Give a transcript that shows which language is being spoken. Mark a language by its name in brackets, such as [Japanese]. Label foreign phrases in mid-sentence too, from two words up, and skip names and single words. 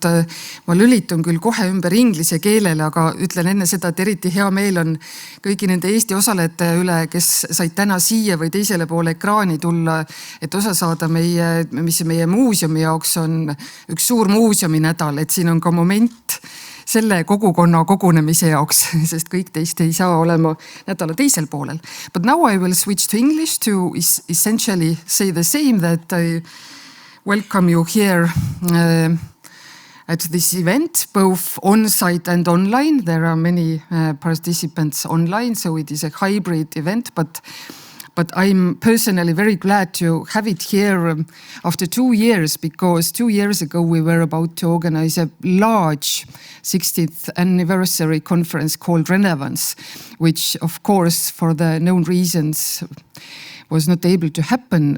[Estonian] Ma lülitun küll kohe ümber inglise keelele, aga ütlen enne seda, et eriti hea meel on kõigi nende Eesti osalejate üle, kes said täna siia või teisele poole ekraani tulla, et osa saada mis meie muuseumi jaoks on üks suur muuseuminädal, et siin on ka moment selle kogukonna kogunemise jaoks, sest kõik teist ei saa olema nädala teisel poolel. [English] But now I will switch to English to essentially say the same, that I welcome you here at this event, both on-site and online. There are many participants online, so it is a hybrid event, but I'm personally very glad to have it here after 2 years, because 2 years ago we were about to organize a large 60th anniversary conference called Relevance, which of course for the known reasons was not able to happen.